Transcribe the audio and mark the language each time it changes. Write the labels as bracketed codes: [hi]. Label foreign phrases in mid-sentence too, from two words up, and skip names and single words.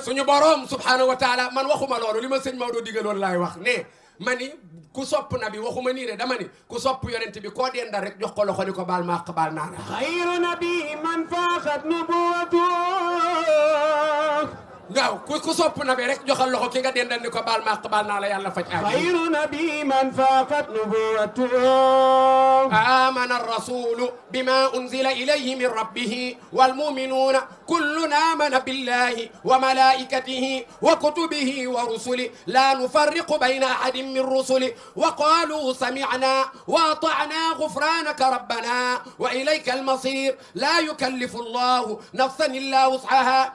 [wo] suñu borom [ar] سبحانه وتعالى [wo] man waxuma loolu li ma sëñ Maodo digaloon laay wax ne ma ni ku sopp nabi waxuma nii de dama ni ku sopp yonent bi koo dendal rek jox ko loxo ni ko baal ma àq baal naa la xayru nabi man faqat nubuwatu waaw ku sopp nabi rek joxal loxo ki nga dendal ni ko baal ma àq baal naa la yàlla faj aaj xayru nabi man faqat nubuwatu [ar] آمن الرسول بما أنزل إليه من ربه والمؤمنون كل آمن بالله وملائكته وكتبه ورسله لا نفرق بين أحد من رسله وقالوا سمعنا وأطعنا غفرانك ربنا وإليك المصير لا يكلف الله نفسا إلا وسعها